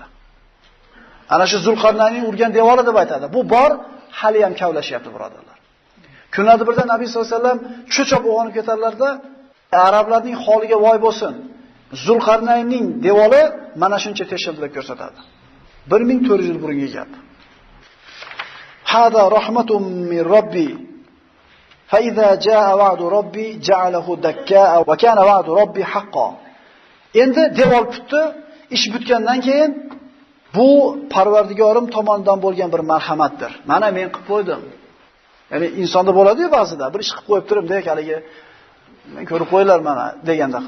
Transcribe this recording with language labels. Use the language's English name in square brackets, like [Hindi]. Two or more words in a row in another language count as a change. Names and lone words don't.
[Uzbek] Ana shu Zulqarnaynning urgan devori deb aytadi. Bu bor, hali ham kavlashyapti birodarlar. Kunlarda birda Nabiy [Arabic] صلى الله عليه وسلم [Uzbek] cho'chib uyg'onib ketarlarda, arablarning holiga voy bo'lsin. Zulqarnaynning devori mana shuncha teshildi deb ko'rsatadi. 1400 yil burungi gap. [Arabic] هذا رحمة من ربي. فإذا جاء وعد ربي جعله دكاء وكان وعد ربي حقا. [Uzbek] Endi devor bitdi, ish bitgandan keyin bu Parvardigorim tomonidan bo'lgan bir marhamatdir. Mana men qilib qo'ydim. Ya'ni insonda bo'ladi-ku ba'zida, bir ish qilib qo'yib turim-dek, haligi men ko'rib qo'ylar mana degandaqa.